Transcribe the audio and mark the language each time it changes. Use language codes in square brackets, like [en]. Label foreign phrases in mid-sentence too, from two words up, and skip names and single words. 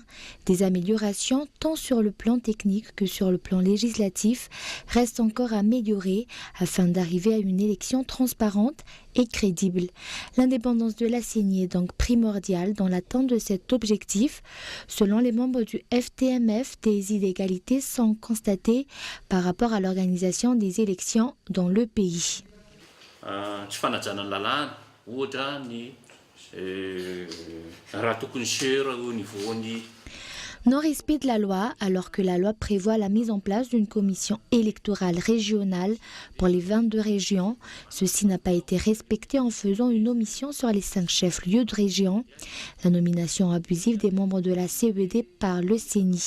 [fr] Des améliorations tant sur le plan technique que sur le plan législatif restent encore à améliorer afin d'arriver à une élection transparente et crédible. L'indépendance de la CENI est donc primordiale dans l'atteinte de cet objectif. Selon les membres du FTMF, des inégalités sont constatées par rapport à l'organisation des élections dans le pays. [mg] Tsy fanajana ny lalàna ohatra ny raha tokony seho [fr] au niveau [mg] ny [fr] Non-respect de la loi, alors que la loi prévoit la mise en place d'une commission électorale régionale pour les 22 régions. Ceci n'a pas été respecté en faisant une omission sur les 5 chefs-lieux de région. La nomination abusive des membres de la CED par le CENI.